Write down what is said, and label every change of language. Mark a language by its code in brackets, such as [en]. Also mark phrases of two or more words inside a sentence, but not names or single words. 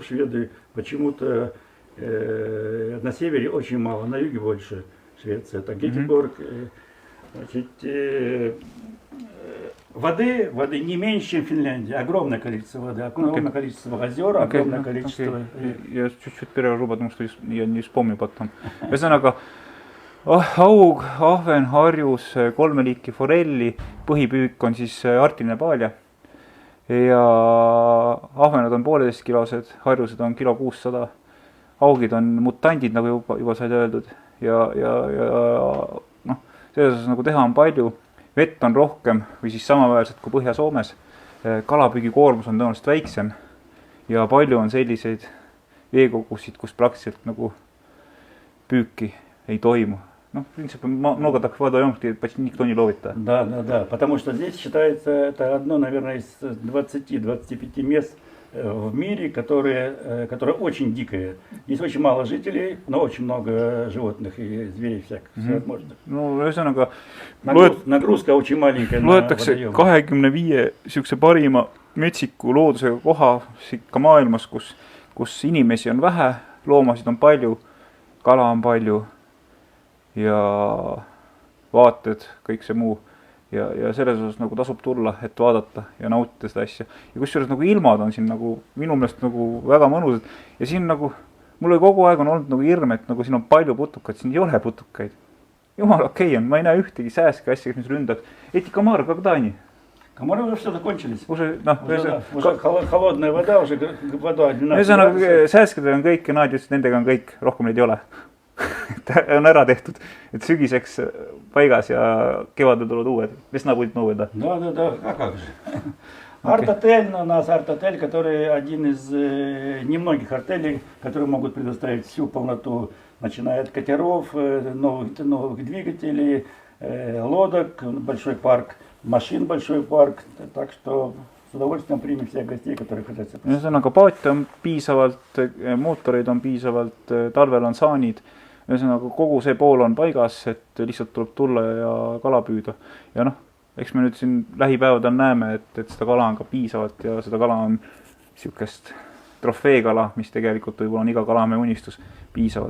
[ru] Шведы почему-то на севере очень мало, на юге больше. Швеция, это Гетеборг. Значит, воды не меньше, чем в Финляндии. Огромное количество воды, огромное количество озер, огромное количество... Я чуть-чуть перерву, потому что я не вспомню потом. [et] Ühesõnaga, haug, ahven, harjus, 3 liiki forelli, põhipüük on siis artiline paalja. Ja ahvenad on 1,5 kilosed, harjused on 600 kg. Haugid on mutandid, nagu juba said öeldud. Ja selles osas nagu teha on palju. Vett on rohkem või siis samaväärselt kui Põhja-Soomes. Kalapüügi koormus on tõenäoliselt väiksem ja palju on selliseid veekogusid, kus praktiliselt nagu püüki ei toimu. [ru] В принципе, много так водоемов, где почти никто не ловит. Да, потому что здесь считается, это одно, наверное, из 20-25 мест в мире, которые очень дикие. Здесь очень мало жителей, но очень много животных и зверей всяких. [et] Ühesõnaga, [ru] нагрузка очень маленькая. [et] Loetakse 25 sihukese parima metsiku loodusega koha ka maailmas, kus inimesi on vähe, loomasid on palju, kala on palju ja vaated, kõik see muu. Ja selles osas nagu tasub tulla, et vaadata ja nautida seda asja. Ja kusjuures nagu ilmad on siin nagu minu meelest nagu väga mõnusad. Ja siin nagu, mul kogu aeg on olnud nagu hirm, et nagu siin on palju putukaid, siin ei ole putukaid. Jumal okei on, ma ei näe ühtegi sääske asja, kes mis ründab. [ru] Эти комары когда они? Комары уже все закончились. Уже холодная вода, уже вода 12 градусов. [et] Sääskedel on kõik ja nad just nendega on kõik, rohkem neid ei ole. On ära tehtud, et sügiseks paigas ja kevadel tulevad uued. [ru] Весна будет новый, да? Да, а как же. Арт-отель, у нас арт-отель, который один из немногих артелей, которые могут предоставить всю полноту, начиная от катеров, новых двигателей, лодок, большой парк, машин большой парк. Так что с удовольствием примем всех гостей, которые хотят. [et] Ühesõnaga, paate on piisavalt, mootoreid on piisavalt, talvel on saanid. Ühesõnaga, kogu see pool on paigas, et lihtsalt tuleb tulla ja kala püüda. Ja eks me nüüd siin lähipäevadel näeme, et seda kala on ka piisavalt ja seda kala on sihukest trofeekala, mis tegelikult võib-olla on iga kalamehe unistus piisavalt.